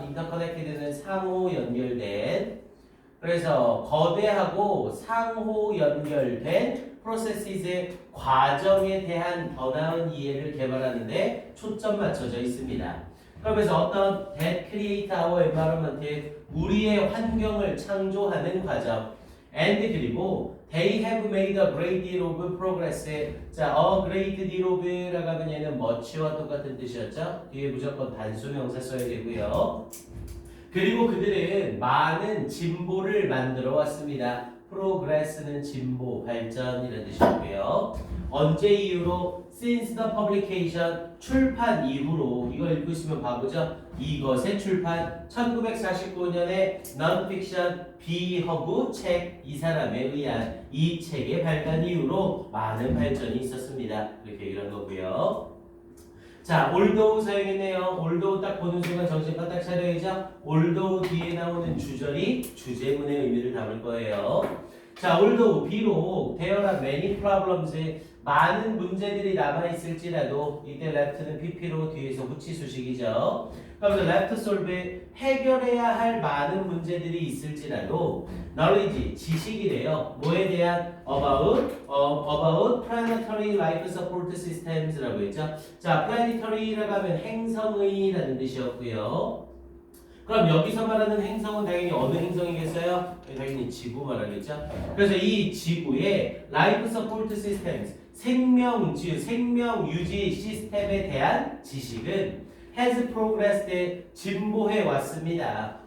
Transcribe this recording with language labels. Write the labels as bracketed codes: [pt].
[ko] interconnected는 상호 연결된. 그래서 거대하고 상호 연결된 processes의 과정에 대한 더 나은 이해를 개발하는데 초점 맞춰져 있습니다. 그러면서 어떤 [en] that create our environment, [ko] 우리의 환경을 창조하는 과정. [en] and [ko] 그리고 [en] they have made a great deal of progress. [ko] 자, [en] a great deal of [ko] 라고 하면 얘는 much와 똑같은 뜻이었죠. 뒤에 무조건 단수 명사 써야 되고요. 그리고 그들은 많은 진보를 만들어 왔습니다. progress는 진보, 발전이라는 뜻이고요. 언제 이후로? [en] since the publication, [ko] 출판 이후로. 이거 읽고 있으면 바보죠? 이것의 출판 1949년에 non-fiction 비허구 책, 이 사람에 의한 이 책의 발간 이후로 많은 발전이 있었습니다. 이렇게 얘기한 거고요. 자, although 사용했네요. although 딱 보는 순간 정신 바짝 차려야죠. although 뒤에 나오는 주절이 주제문의 의미를 담을 거예요. 자, although 비록 [en] there are many problems, [ko] 많은 문제들이 남아있을지라도, 이때 left는 pp로 뒤에서 후치 수식이죠. 그러면 [en] left solve, [ko] 해결해야 할 많은 문제들이 있을지라도 knowledge, 지식이래요. 뭐에 대한? [en] about planetary life support systems라고 했죠. [ko] 자, planetary라고 하면 행성의라는 뜻이었고요. 그럼 여기서 말하는 행성은 당연히 어느 행성이겠어요? 당연히 지구 말하겠죠. 그래서 이 지구의 [en] life support systems, [ko] 생명 유지 시스템에 대한 지식은 [en] has progressed, [ko] 진보해 왔습니다.